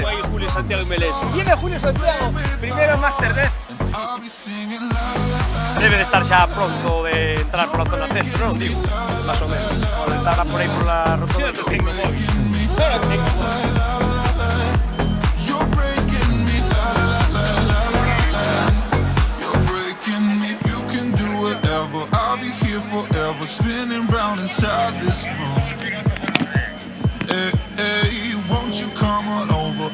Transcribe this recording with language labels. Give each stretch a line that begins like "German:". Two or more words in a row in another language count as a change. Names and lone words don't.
Galician: Aí Julio Santiago Melés. Viene Julio Santiago, primeiro Master 10. Debe de estar xa pronto de entrar pola zona centro, non digo, más ou menos. Ou estará por aí pola rotonda.
Spanish: Sí, tengo móvil. Ahora tengo móvil.
English: Forever spinning round inside this room. Hey, won't you come on over?